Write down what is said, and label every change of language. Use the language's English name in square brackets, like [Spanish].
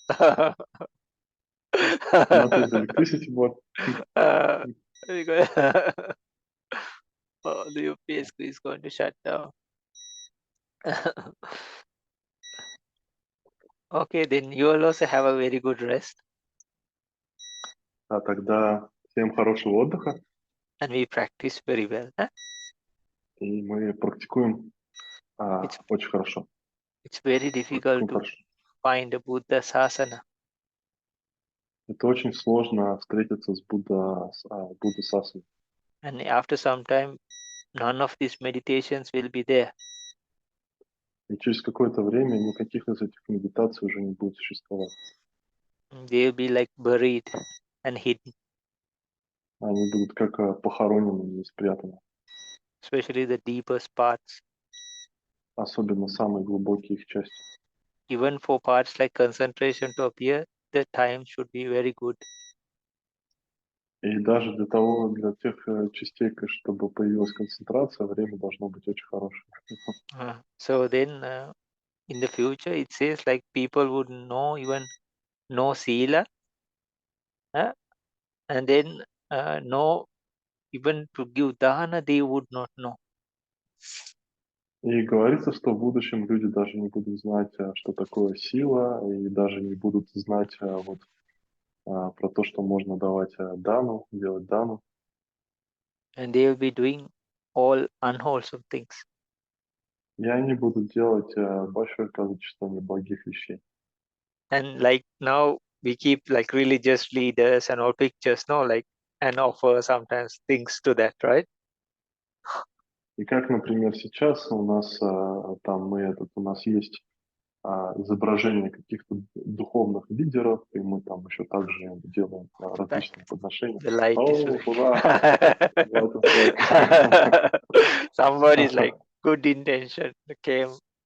[English] Not with the electricity, but Because the UPS is going to shut down. Okay, then you will also have a very good rest, [Russian] а тогда всем хорошего отдыха, [English] and we practice very well. Huh? [Russian] и мы практикуем [English] It's [Russian] очень хорошо. [English] it's very difficult [Russian] Практикуем [English] to [Russian] хорошо. [English] find a Buddha sasana, [Russian] Это очень сложно встретиться с Будда Сасаной. [English] and after some time, none of these meditations will be there. [Russian] И через какое-то время никаких из этих медитаций уже не будет существовать. [English] They will be like buried and hidden, [Russian] Они будут как похоронены и спрятаны. [English] especially the deepest parts. [Russian] Особенно самые глубокие их части. [English] Even for parts like concentration to appear, the time should be very good. [Russian] И даже для тех частей, чтобы появилась концентрация, время должно быть очень хорошее. [English] So then, in the future, it says like people would know sila, and then know even to give dana, they would not know. [Russian] И говорится, что в будущем люди даже не будут знать, что такое сила, и даже не будут знать про то, что можно давать дану, делать дану. [English] And they will be doing all unwholesome things. [Russian] И они будут делать большое количество неблагих вещей. [English] And like now we keep like religious leaders and all pictures, no, like, and offer sometimes things to that, right? [Russian] И как, например, сейчас у нас у нас есть изображение каких-то духовных лидеров, и мы там еще также делаем различные подношения. [English] The light is somebody's like good intention came.